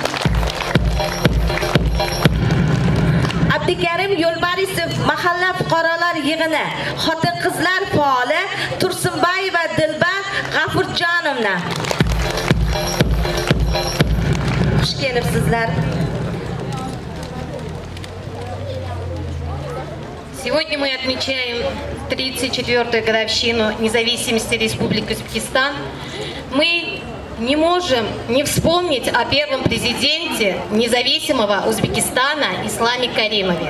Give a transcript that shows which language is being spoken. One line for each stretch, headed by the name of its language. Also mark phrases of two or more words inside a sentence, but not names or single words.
Uzbek: Abdukarim Yo'lbarisov mahalla fuqarolar yig'ini xotin-qizlar faoli Tursunbayeva Dilbar G'afurjonovna. Xush kelibsizlar.
Russian: Сегодня мы отмечаем 34-ю годовщину независимости Республики Узбекистан. Мы не можем не вспомнить о первом президенте независимого Узбекистана Исламе Каримове.